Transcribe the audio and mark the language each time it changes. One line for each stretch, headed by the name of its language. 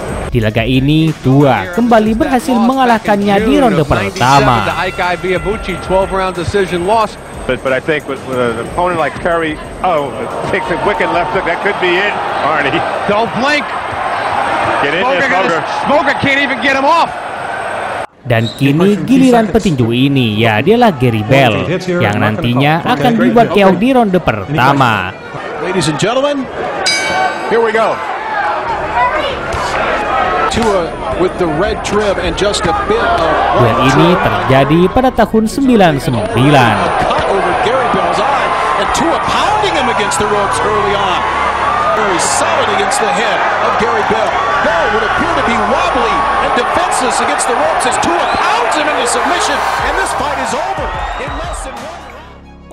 Indonesian: Di laga ini, Tua kembali berhasil mengalahkannya di ronde pertama.
English: But I think with an opponent like Curry, takes a wicked left hook, that could be it, Arnie. Don't blink. Get in there, Smoker. Smoker can't even get him off.
Indonesian: Dan kini giliran petinju ini, ya dialah Gary Bell, yang nantinya akan dibuat keok di ronde pertama.
English: Ladies and gentlemen, here we go. Tua with the red trim and just a bit of...
Indonesian: Duel ini terjadi pada tahun 99.
English: Gary Bell's eye, and Tua pounding him against the ropes early on. Very solid against the head of Gary Bell. Bell would appear to be wobbly and defenseless against the ropes as Tua pounds him into submission, and this fight is over in less than 1 round.